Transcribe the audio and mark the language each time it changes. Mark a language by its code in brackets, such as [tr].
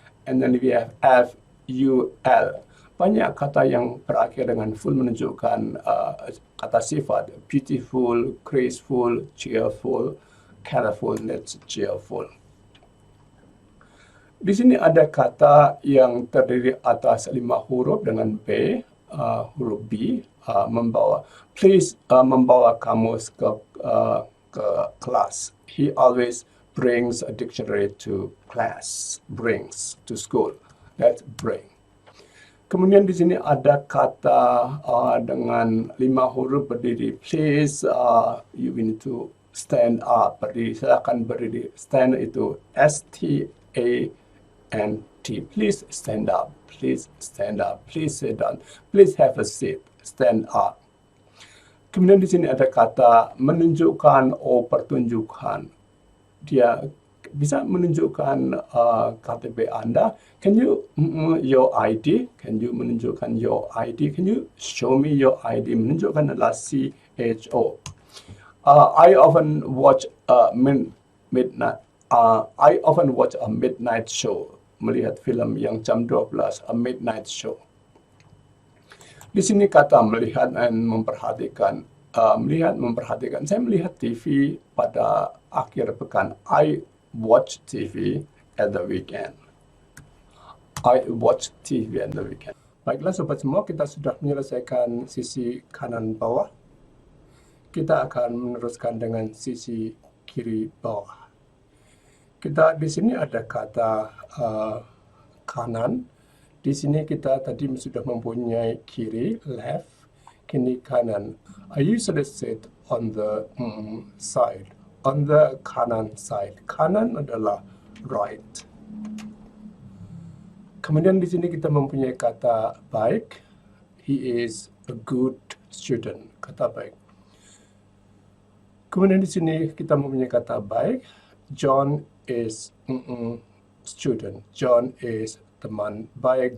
[en] And then we have F-U-L. [id] Banyak kata yang berakhir dengan full menunjukkan kata sifat. [en] Beautiful, graceful, cheerful, colorful, that's cheerful. [id] Di sini ada kata yang terdiri atas 5 huruf dengan B, huruf B, membawa. Please membawa kamus ke kelas. [en] He always brings a dictionary to class. Brings to school. That's bring. [id] Kemudian di sini ada kata dengan 5 huruf berdiri. [en] Please, you need to stand up. [id] Berdiri, silakan berdiri. [en] Stand itu S-T-A-N-T. Please stand up. Please stand up. Please sit down. Please have a seat. Stand up. [id] Kemudian di sini ada kata menunjukkan pertunjukan. Dia bisa menunjukkan KTP Anda. [en] Can you your ID? Can you menunjukkan your ID? Can you show me your ID? [id] Menunjukkan adalah CHO. [en] I often watch midnight. I often watch a midnight show. [id] Melihat film yang jam 12, [en] a midnight show. [id] Di sini kata melihat dan memperhatikan. Melihat, memperhatikan. Saya melihat TV pada akhir pekan. [en] I watch TV at the weekend. I watch TV at the weekend. [id] Baiklah sobat semua, kita sudah menyelesaikan sisi kanan bawah. Kita akan meneruskan dengan sisi kiri bawah. Kita di sini ada kata kanan. Di sini kita tadi sudah mempunyai kiri, left, kini kanan. [en] I usually sit on the side, on the kanan side. [id] Kanan adalah right. Kemudian di sini kita mempunyai kata baik. [en] He is a good student. [id] Kata baik. Kemudian di sini kita mempunyai kata baik. [en] John is student. John is [id] teman baik.